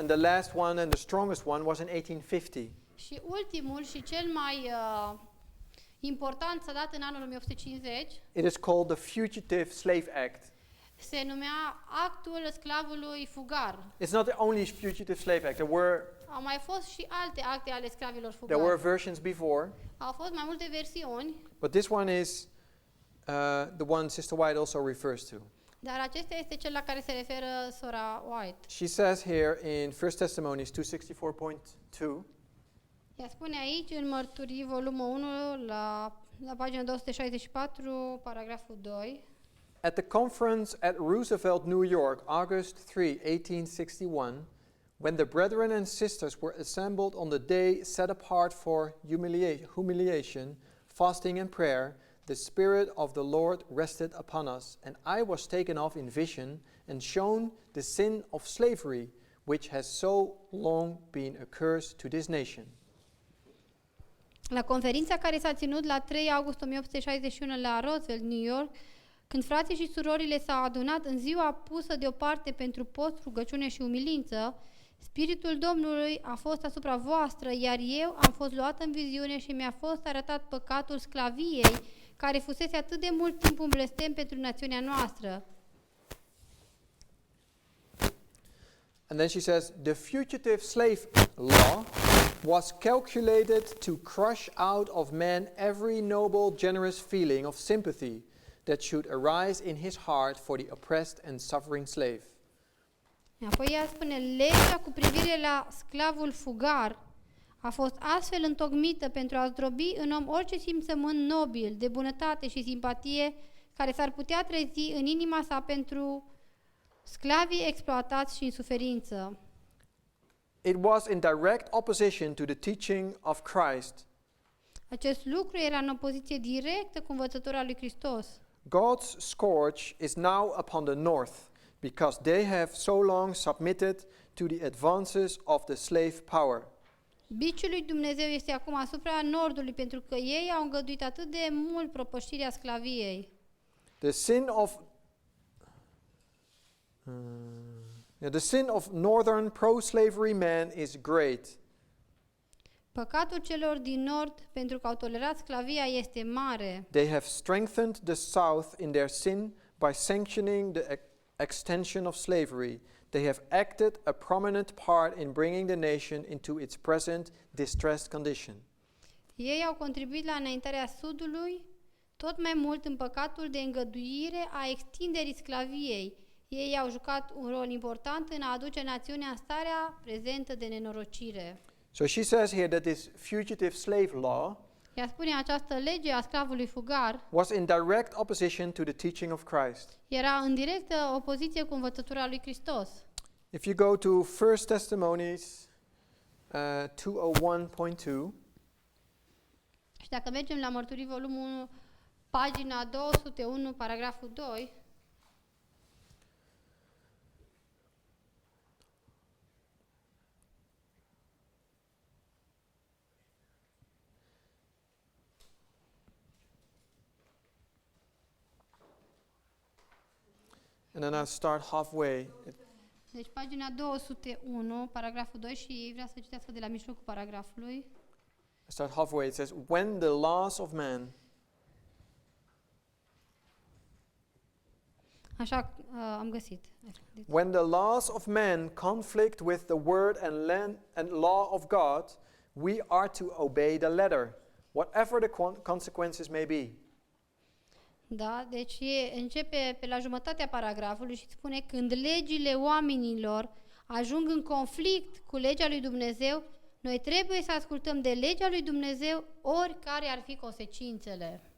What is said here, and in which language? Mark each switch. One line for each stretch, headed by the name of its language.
English: the last one and the strongest one was in 1850.
Romanian: Și ultimul și cel mai important s-a dat în anul 1850,
English: It is called the Fugitive Slave Act.
Romanian: se numea Actul Sclavului Fugar.
English: It's not the only Fugitive Slave Act.
Romanian: Au mai fost și alte acte ale sclavilor
English: There were
Romanian: fugari.
English: versions before,
Romanian: Au fost mai multe versiuni,
English: but this one is the one Sister White also refers to.
Romanian: dar acesta este cel la care se referă sora White.
English: She says here in 1 Testimonies 264.2,
Romanian: Ea spune aici, în Mărturii, volumul 1, la pagina 264, paragraful 2.
English: at the conference at Roosevelt, New York, August 3, 1861, when the brethren and sisters were assembled on the day set apart for humiliation, fasting and prayer, the Spirit of the Lord rested upon us, and I was taken off in vision and shown the sin of slavery, which has so long been a curse to this nation.
Romanian: La conferința care s-a ținut la 3 august 1861 la Roosevelt, New York, când frații și surorile s-au adunat în ziua pusă deoparte pentru post, rugăciune și umilință, Spiritul Domnului a fost asupra voastră, iar eu am fost luat în viziune și mi-a fost arătat păcatul sclaviei, care fusese atât de mult timp un blestem pentru națiunea noastră.
English: And then she says, the fugitive slave law was calculated to crush out of man every noble, generous feeling of sympathy that should arise in his heart for the oppressed and suffering slave.
Romanian: Apoi ea spune, legea cu privire la sclavul fugar a fost astfel întocmită pentru a zdrobi în om orice simțământ nobil, de bunătate și simpatie care s-ar putea trezi în inima sa pentru sclavii exploatați și în suferință.
English: It was in direct opposition to the teaching of Christ.
Romanian: Acest lucru era în opoziție directă cu învățătura lui Hristos.
English: God's scourge is now upon the north, because they have so long submitted to the advances of the slave power.
Romanian: Biciul lui Dumnezeu este acum asupra nordului, pentru că ei au îngăduit atât de mult propășirea sclaviei.
English: The sin of northern pro-slavery man is great.
Romanian: Păcatul celor din nord, pentru că au tolerat sclavia, este mare.
English: They have strengthened the south in their sin by sanctioning the extension of slavery. They have acted a prominent part in bringing the nation into its present distressed condition.
Romanian: Ei au contribuit la înaintarea sudului tot mai mult în păcatul de îngăduire a extinderii sclaviei. Ei au jucat un rol important în a aduce națiunea în starea prezentă de nenorocire.
English: So she says here that this fugitive slave law
Romanian: Ea spune, această lege a sclavului fugar
English: was in direct opposition to the teaching of Christ.
Romanian: era în directă opoziție cu învățătura lui Hristos.
English: If you go to 1 Testimonies 201.2,
Romanian: Și dacă mergem la Mărturii, volumul 1, pagina 201, paragraful 2,
English: and then I'll start halfway.
Romanian: deci pagina 201, paragraful 2 și vrea să citească de la mijlocul paragrafului.
English: I start halfway. It says, when the laws of man
Romanian: Așa am găsit.
English: When the laws of man conflict with the word and law of God, we are to obey the letter, whatever the consequences may be.
Romanian: Da, deci începe pe la jumătatea paragrafului și spune, când legile oamenilor ajung în conflict cu legea lui Dumnezeu, noi trebuie să ascultăm de legea lui Dumnezeu, oricare ar fi consecințele.